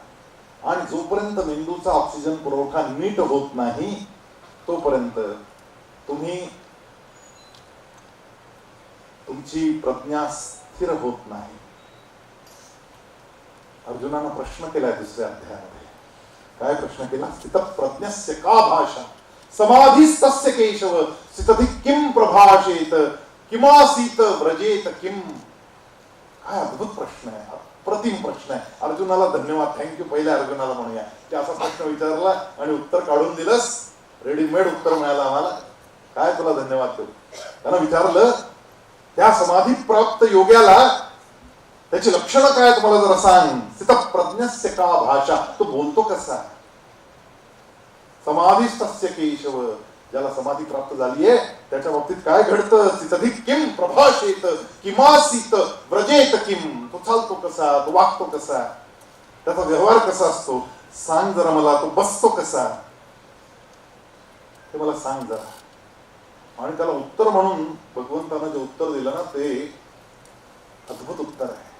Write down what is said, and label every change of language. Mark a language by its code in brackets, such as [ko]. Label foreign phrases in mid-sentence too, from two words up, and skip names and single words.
[mr] आणि जोपर्यंत मेंदूचा ऑक्सिजन पुरवठा नीट होत नाही तोपर्यंत तुमची प्रज्ञा स्थिर होत नाही. अर्जुनानं प्रश्न केलाय दुसऱ्या अध्यायामध्ये. काय प्रश्न केला? [sa] स्थित प्रज्ञस्य का भाषा समाधीस्तस्य केशव स्थितधी किम प्रभाषेत किमासीत व्रजेत किम. [mr] काय अद्भुत प्रश्न आहे, अप्रतिम प्रश्न आहे. अर्जुनाला धन्यवाद, थँक्यू. पहिल्या अर्जुनाला म्हणूया की असा प्रश्न विचारला आणि उत्तर काढून दिलंस. रेडीमेड उत्तर मिळालं आम्हाला. काय तुला धन्यवाद देऊ. त्यानं विचारलं त्या समाधी प्राप्त योग्याला त्याची लक्षणं काय तुम्हाला जरा सांग. [sa] स्थित प्रज्ञस्य का भाषा, [mr] तो बोलतो कसा. [sa] समाधीस्तस्य केशव, [mr] ज्याला समाधी प्राप्त झालीये त्याच्या बाबतीत काय घडतं. [sa] स्थितधी किम प्रभाषेत किमासीत व्रजेत किम. [mr] तो चालतो कसा, तो वागतो कसा, त्याचा व्यवहार कसा असतो सांग जरा मला. तो बसतो कसा ते मला सांग जरा. आणि त्याला उत्तर म्हणून भगवंतानं जे उत्तर दिलं ना ते अद्भुत उत्तर आहे.